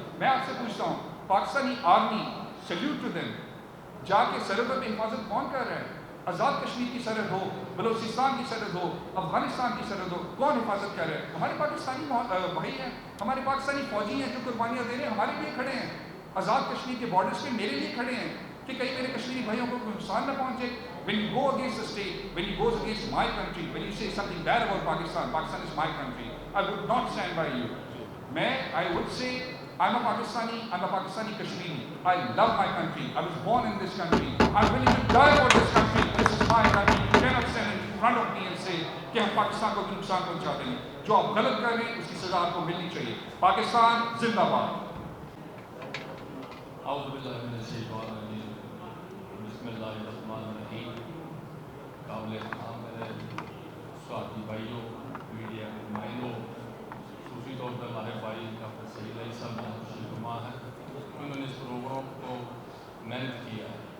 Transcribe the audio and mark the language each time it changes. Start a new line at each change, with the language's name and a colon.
Urdu: میں آپ سے پوچھتا ہوں, Pakistani army,
English: salute to them,
Urdu: جا کے سرحدوں پہ حفاظت کون کر رہا ہے؟ آزاد کشمیر کی سرحد ہو, بلوچستان کی سرحد ہو, افغانستان کی سرحد ہو, کون حفاظت کر رہا ہے؟ ہمارے پاکستانی بھائی ہیں, ہمارے پاکستانی فوجی ہیں جو قربانیاں دے رہے ہیں, ہمارے لیے کھڑے ہیں. آزاد کشمیر کے بارڈرز پہ میرے لیے کھڑے ہیں کہ کہیں میرے کشمیری بھائیوں کو کوئی نقصان نہ پہنچے.
English: When you go against the state, when you go against my country, when you say something bad about Pakistan, Pakistan is my country, I would not stand by you. I would say I'm a Pakistani Kashmiri. I love my country. I was born in this country. I'm willing to die for this country. This is my country. You cannot stand in front of me and say
Urdu: کہ ہم پاکستان کو نقصان پہنچاتے ہیں. جو آپ غلط کر رہے ہیں اس کی سزا آپ کو ملنی چاہیے. پاکستان زندہ باد.
Arabic: اعوذ باللہ من الشیطان الرجیم. بسم اللہ الرحمن الرحیم.
Urdu: قابل احترام میرے ساتھی بھائیوں, میڈیا کے نمائندوں, خصوصی طور پر ہمارے بھائی ڈاکٹر سعید علی صاحب نے خوشی نما ہے, انہوں نے اس پروگرام کو محنت کیا ہے.